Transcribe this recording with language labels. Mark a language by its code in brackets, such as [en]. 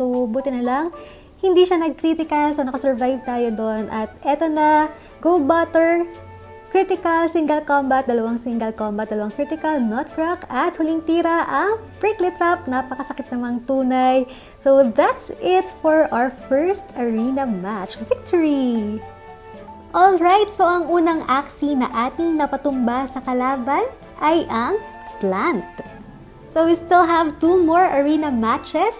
[tl] So, buti na lang, hindi siya nag-critical. So, nakasurvive tayo doon. At eto na, go Butter! Critical, single combat, 2 single combat, 2 critical, nutcrack, at huling tira ang prickly trap. Napakasakit namang tunay. [en] So, that's it for our first arena match. Victory! [tl] Alright, so ang unang aksi na ating napatumba sa kalaban ay ang plant. [en] So we still have 2 more arena matches.